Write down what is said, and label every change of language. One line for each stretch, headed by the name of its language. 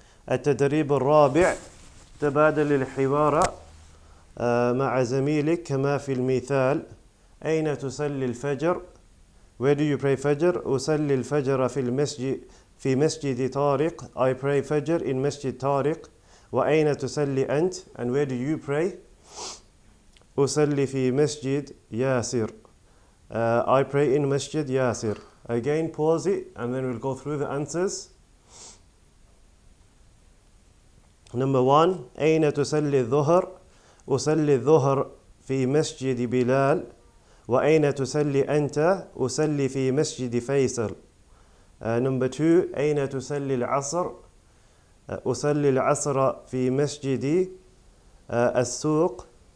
Arabic: التدريب الرابع. تبادل الحوار مع زميلك كما في المثال. أين تصلي الفجر؟
English: Where do you pray
Arabic: فجر؟ أصلي الفجر في مسجد طارق.
English: I pray فجر in مسجد طارق.
Arabic: وأين تصلي أنت?
English: And where do you pray?
Arabic: أصلي في مسجد ياسر.
English: I pray in Masjid Yasir. Again, pause it and then we'll go through the answers. Number 1.
Arabic: أين تصلي الظهر؟ أصلي الظهر في مسجد بلال. وأين تصلي أنت؟ أصلي في مسجد فيصل.
English: Number 2.
Arabic: أين تصلي العصر؟ أصلي العصر في مسجد السوق.